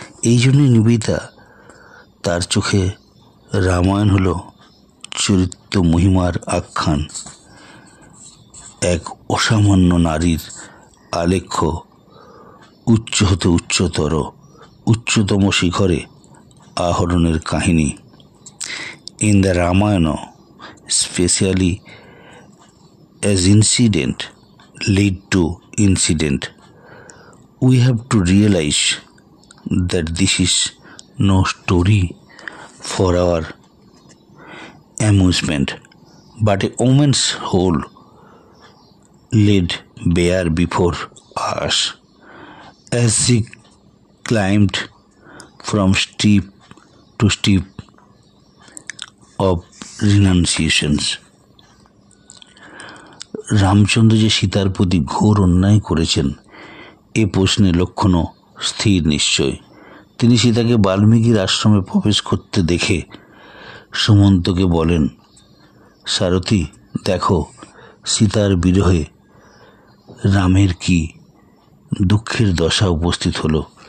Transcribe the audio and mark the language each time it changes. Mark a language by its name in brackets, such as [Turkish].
[Bangla] এই জন্যই নিবেদিতা, তার চোখে রামায়ণ হলো চরিত্র মহিমার আখ্যান, এক অসামান্য নারীর আলেখ্য, উচ্চ হতে উচ্চতর, উচ্চতম শিখরে আহরণের কাহিনী। [English] In the Ramayana, specially as incident lead to incident, we have to realize that this is no story for our amusement, but a woman's whole laid bare before us as she climbed from steep to steep of renunciations. [Bangla] Ramchandra যে সীতার প্রতি ঘোর অন্যায় করেছেন এ প্রশ্নে লক্ষণও স্থির নিশ্চয়। তিনি সীতাকে বাল্মীকির আশ্রমে প্রবেশ করতে দেখে সুমন্তকে বলেন, সারথি দেখো সীতার বিরহে রামের কি দুঃখের দশা উপস্থিত হলো।